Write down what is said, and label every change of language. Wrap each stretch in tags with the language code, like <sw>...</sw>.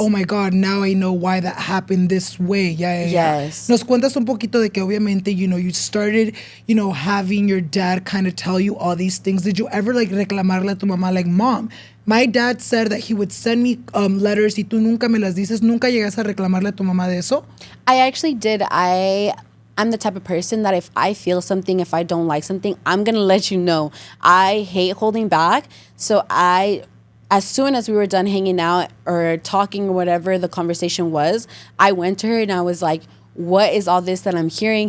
<en>Or, oh my God, now I know why that happened this way. Yes.</en> <es>Nos cuentas un poquito de que obviamente,</es> <en>you started, having your dad kind of tell you all these things. Did you ever like</en> <es>reclamarle a tu mamá</es> <en>like, Mom, my dad said that he would send me letters</en> <es>y tú nunca me las dices? ¿Nunca llegas a reclamarle a tu mamá de eso?</es> <en>I actually did. I'm the type of person that if I feel something, if I don't like something, I'm going to let you know. I hate holding back. So as soon as we were done hanging out or talking or whatever the conversation was, I went to her and I was like, what is all this that I'm hearing?</en>